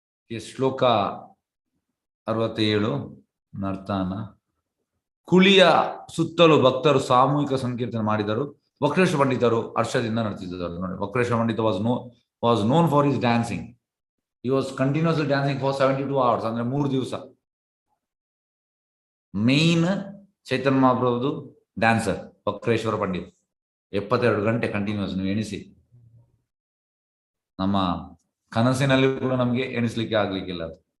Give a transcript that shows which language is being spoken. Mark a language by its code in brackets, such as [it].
[kn] ಶ್ಲೋಕ 67 ನರ್ತನ. ಕುಳಿಯ ಸುತ್ತಲೂ ಭಕ್ತರು ಸಾಮೂಹಿಕ ಸಂಕೀರ್ತನೆ ಮಾಡಿದರು. ವಕ್ರೇಶ್ವರ ಪಂಡಿತರು ಹರ್ಷದಿಂದ ನರ್ತಿಸಿದರು. ನೋಡಿ, [en] Vakreshwar Pandit was known for his dancing. He was continuously dancing for 72 hours, [kn] ಅಂದ್ರೆ 3 ದಿವಸ. ಮೇನ್ ಚೈತನ್ಯ ಮಹಾಪ್ರಭುದು ಡ್ಯಾನ್ಸರ್ ವಕ್ರೇಶ್ವರ ಪಂಡಿತ್ 72 ಗಂಟೆ ಕಂಟಿನ್ಯೂಸ್. ನೀವು ಎಣಿಸಿ, ನಮ್ಮ ಕನಸಿನಲ್ಲಿ ಕೂಡ ನಮ್ಗೆ ಎಣಿಸ್ಲಿಕ್ಕೆ ಆಗ್ಲಿಕ್ಕಿಲ್ಲ ಅದು.